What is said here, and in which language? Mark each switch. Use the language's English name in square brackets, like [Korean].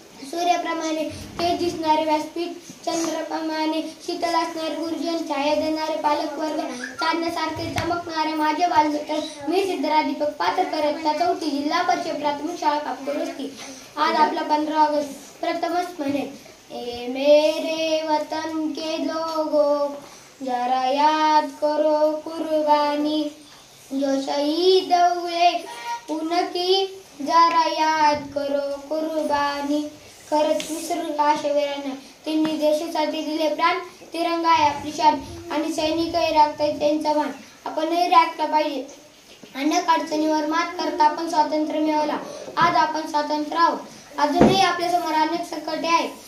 [Marathi] सूर्याप्रमाणे तेज दिसणारे व्यासपीठ, चंद्राप्रमाणे शीतल असणारे गुरुजन, छाया देणारे पालक वर्ग, चांदण्यासारखे चमकणारे माझे बालमित्र. मी सिद्धराज दीपक पात्रकर, चौथी जिल्हा परिषद प्राथमिक शाळा कापतोर वस्ती. आज आपला 15 ऑगस्ट प्रथमच म्हणेल. [Hindi] ए मेरे वतन के लोगों, जरा याद करो कुर्बानी, जो शहीद हुए उनकी जरा याद करो कुर्बानी. [Marathi] खरंच विसरू अशा वीरांना, त्यांनी देशासाठी दिले प्राण. तिरंगा आहे आपली शान आणि सैनिकही राखतायत त्यांचा मान. आपणही राखला पाहिजे. अनेक अडचणीवर मात करता आपण स्वातंत्र्य मिळवला. आज आपण स्वतंत्र आहोत. अजूनही आपल्यासमोर अनेक संकटे आहेत.